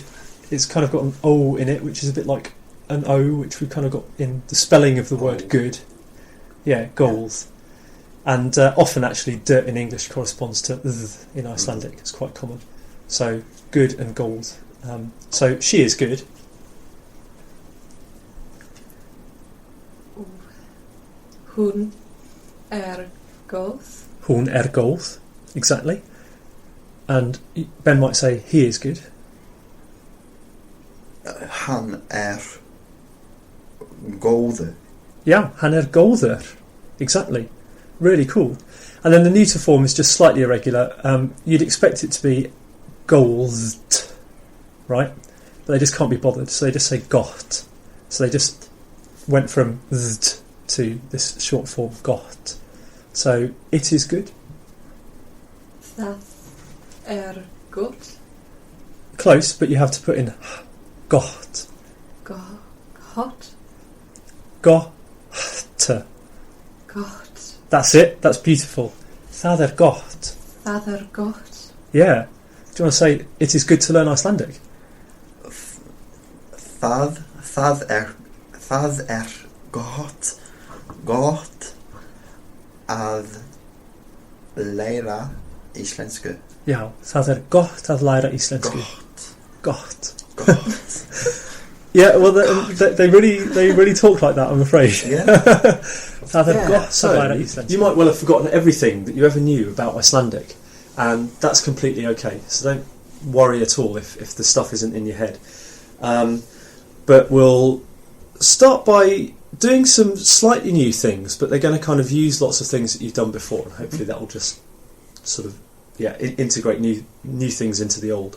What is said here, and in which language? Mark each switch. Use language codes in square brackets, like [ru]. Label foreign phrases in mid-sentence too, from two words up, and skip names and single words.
[en] It's kind of got an O in it, which is a bit like an O, which we've kind of got in the spelling of the word good. Yeah, goals. And often actually dirt in English corresponds to th in Icelandic. It's quite common. So good and goals. So she is good. [is] Hún góð. Hún góð. [en] Exactly. And Ben might say he is good. [is] Hann góður. Yeah, hann góður. [en] Exactly. Really cool. And then the neuter form is just slightly irregular. You'd expect it to be gold, right? But they just can't be bothered, so they just say got. So they just went from th to this short form got. So it is good. [is] Það gott. [en] Close, but you have to put in got. Hot. Got. [is] Gott. [en] That's it. That's beautiful. [is] Það gott. Það gott. [en] Yeah. Do you want to say it is good to learn Icelandic? [is] Það gott að læra íslensku. Já, það gott að læra íslensku. Gott. [en] Yeah, well, they really talk like that, I'm afraid. Yeah. [is] Það gott að læra íslensku. [en] You might well have forgotten everything that you ever knew about Icelandic, and that's completely okay. So don't worry at all if the stuff isn't in your head. But we'll start by doing some slightly new things, but they're going to kind of use lots of things that you've done before, and hopefully that will just sort of integrate new things into the old.